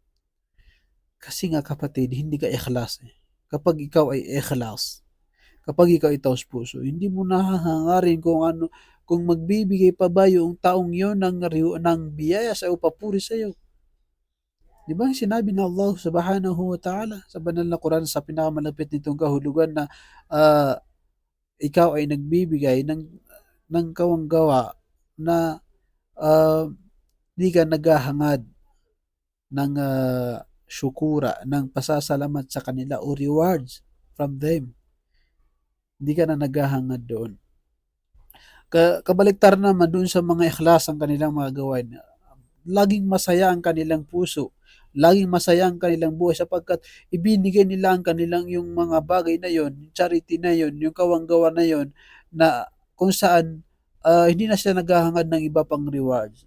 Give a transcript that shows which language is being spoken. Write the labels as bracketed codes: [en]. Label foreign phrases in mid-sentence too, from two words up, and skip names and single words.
[tl] Kasi nga kapatid, hindi ka ikhlas eh. Kapag ikaw ay ikhlas, kapag ikaw ay taos-puso, hindi mo nahahangarin kung ano, kung magbibigay pa ba yung taong yon ng biyaya sa o papuri sa iyo. Di ba sinabi ng Allah [ar] سبحانه وتعالى [tl] sa banal na Quran sa pinakamalapit nitong kahulugan na ah, ikaw ay nagbibigay ng kawanggawa na ah, di ka naghahangad ng syukura, ng pasasalamat sa kanila o [en] rewards from them. [tl] Hindi ka na naghahangad doon. Kabaliktaran naman doon sa mga ikhlas ang kanilang mga gawain. Laging masaya ang kanilang puso. Laging masaya ang kanilang buhay sapagkat ibinigay nila ang kanilang yung mga bagay na yon, charity na yon, yung kawanggawa na yon na kung saan hindi na sila naghahangad ng iba pang rewards.